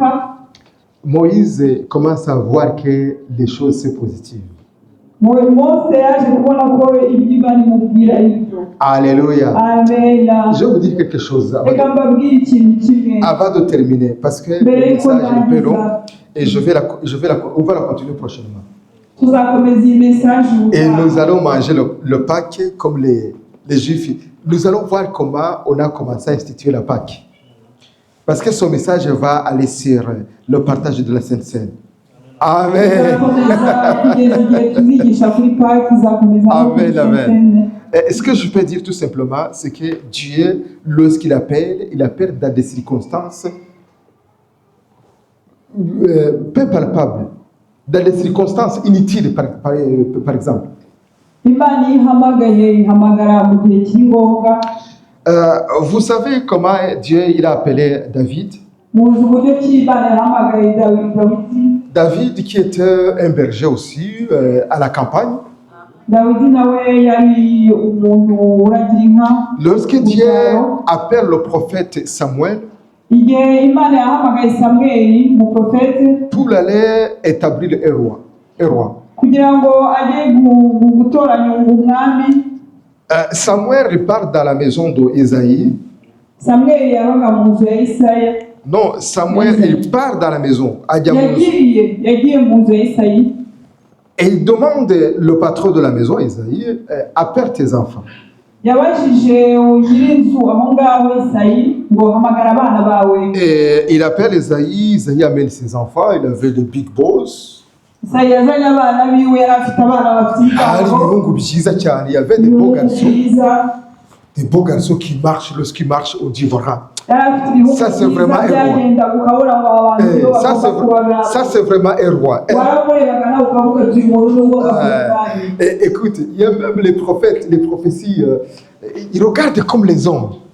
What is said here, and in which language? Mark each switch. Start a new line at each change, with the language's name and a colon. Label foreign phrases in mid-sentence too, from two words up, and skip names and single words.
French: Moïse commence à voir que les choses sont positives.
Kinyarwanda: Mose yaje kubona ko ibyo Imana imubwira ari byo.
French: Alléluia.
Kinyarwanda: Amen.
French: Je vais vous dire quelque chose
Kinyarwanda: Reka mbabwire ikintu kimwe
French: avant de terminer, parce que le
Kinyarwanda: mbere yuko
French: message est un peu long
Kinyarwanda: ndangiza.
French: et on va la continuer prochainement.
Kinyarwanda: Tuzakomeza iyi message
French: Et
Kinyarwanda: ubutaha.
French: nous allons manger le Pâques comme les Juifs. Nous allons voir comment on a commencé à instituer la Pâques. Parce que son message va aller sur le partage de la Sainte Seine. Amen.
Kinyarwanda: Tuzakomeza kugeza igihe tuzigisha kuri Pâques, tuzakomeza no Amen, kuri amen. Sainte-Seine.
French: Et ce que je peux dire tout simplement, c'est que Dieu, lorsqu'il appelle, il appelle dans des circonstances peu palpables, dans des circonstances inutiles, par exemple.
Kinyarwanda: Imana iyo ihamagaye ihamagara mu gihe kiri ngombwa.
French: Vous savez comment Dieu il a appelé David?
Kinyarwanda: Muzi uburyo ki Imana yahamagaye Dawidi.
French: David qui était un berger aussi à la campagne.
Kinyarwanda: Dawidi nawe yari umuntu uragira inka.
French: Lorsque Dieu appelle le prophète Samuel
Kinyarwanda: Igihe Imana yahamagaye Samweli umuprofete
French: pour aller établir un roi.
Kinyarwanda: kugira ngo ajye gutoranya umwami.
French: Samuel repart dans la maison d'Ésaïe.
Kinyarwanda: Samweli yabaga mu nzu ya Isaya.
French: Non, Samuel il part dans la maison.
Kinyarwanda: yagiye mu nzu ya Isayi.
French: Et il demande le patron de la maison, Isaïe, appelle tes enfants.
Kinyarwanda: Yabajije nyirinzu aho ngaho Isayi ngo hamagara abana bawe.
French: Et il appelle Isaïe, Isaïe amène ses enfants, il avait le
English: big boss.
Kinyarwanda: Isayi yazanye abana biwe, yari afite abana bafite ibihungu byiza cyane,
French: il y avait des beaux garçons. Des beaux garçons qui marchent, lorsqu'ils marchent, on dit voilà. Ça c'est vraiment un roi. Ça c'est vraiment un roi. Écoute, il y a même les prophètes, les prophéties, ils regardent comme les hommes.